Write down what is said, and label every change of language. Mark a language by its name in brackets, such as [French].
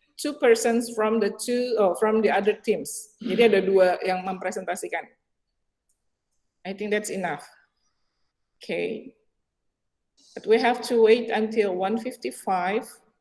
[English] Two persons from the other teams. [Indonesian] Jadi ada 2 yang mempresentasikan. [English] I think that's enough. Okay. But we have to wait until 1:55.